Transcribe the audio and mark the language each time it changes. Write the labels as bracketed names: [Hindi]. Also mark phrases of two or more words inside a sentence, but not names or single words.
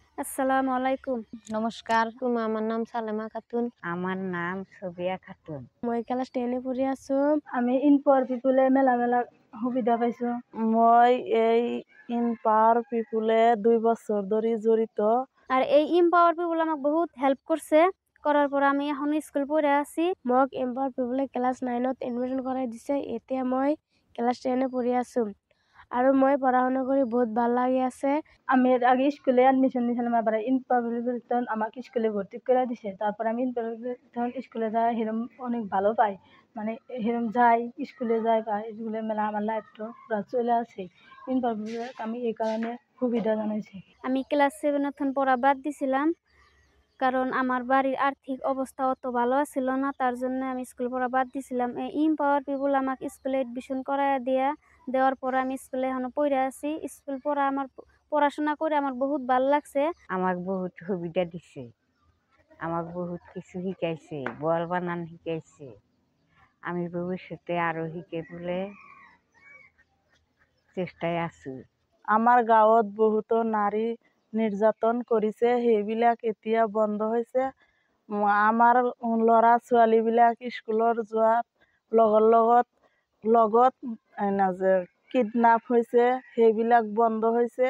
[Arabic] السلام عليكم. [Bangla] নমস্কার। আমার নাম সালেমা খাতুন। আমার নাম সবিয়া খাতুন। [Assamese] মই ক্লাস 10 এ পঢ়ি আছো। আমি ইনপাওয়ার পিপুলে মেলা সুবিধা পাইছো। মই এই ইনপাওয়ার পিপুলে 2 বছর ধরে জড়িত। [Bangla] আর এই ইমপাওয়ার পিপুল আমাক বহুত হেল্প করছে। করার পর আমি এখন স্কুল পড়ে আছি। [Assamese] মোক ইমপাওয়ার পিপুলে ক্লাস 9 ত এডমিশন করাই দিছে। এতিয়া মই ক্লাস 10 এ পঢ়ি আছো। আৰু মই পঢ়া-শুনা কৰি বহুত ভাল লাগি আছে। [Bangla] আমি আগে স্কুলে এডমিশন নিয়েছিলাম, আবার ইনপাওয়ার পিপুল আমাকে স্কুলে ভর্তি করে দিছে। তারপর আমি ইনপাওয়ার স্কুলে যাই হিরম অনেক ভালো পাই। মানে হিরম যাই স্কুলে যাই বা স্কুলে মেলা আমার লাইফটা পুরা চলে আছে। ইনপাওয়ার পিপুল আমি এই কারণে সুবিধা জানাইছি। আমি ক্লাস 7 তখন পড়া বাদ দিছিলাম, কারণ আমার বাড়ির আর্থিক অবস্থা অত ভালো ছিল না। তার জন্য আমি স্কুল পড়া বাদ দিছিলাম। এই ইমপাওয়ার পিপুল আমাকে স্কুলে এডমিশন করায় দেওয়ার পর আমি স্কুলে এখনো পড়ে আছি। স্কুল পড়া আমার পড়াশোনা করে আমার বহুত ভালো লাগছে। [Assamese] আমাক বহুত সুবিধা দিছে, আমাক বহুত কিছু শিকাইছে, বল বানান শিকাইছে। আমি ভবিষ্যতে আরো শিকিবলৈ চেষ্টায় আছো। আমাৰ গাঁৱত বহুতো নাৰী নিৰ্যাতন কৰিছে, সেইবিলাক এতিয়া বন্ধ হৈছে। আমাৰ ল'ৰা ছোৱালীবিলাক স্কুলত যোৱাৰ লগত কিডনাপ হৈছে, সেইবিলাক বন্ধ হৈছে।